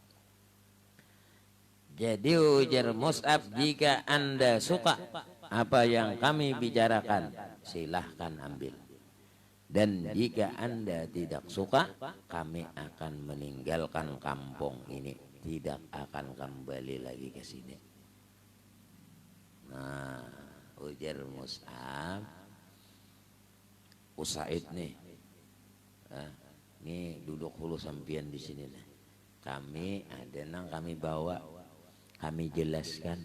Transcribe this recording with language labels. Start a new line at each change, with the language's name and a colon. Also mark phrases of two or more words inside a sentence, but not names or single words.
Indonesian: Jadi ujar Mus'ab, jika Anda suka apa yang kami bicarakan, silahkan ambil. Dan jika Anda tidak suka, kami akan meninggalkan kampung ini, tidak akan kembali lagi ke sini.
Banjar: Nah, ujar Mus'ab, Usaid nih, nih duduk hulu sampian di sini nih. Kami ada nang kami bawa, kami jelaskan.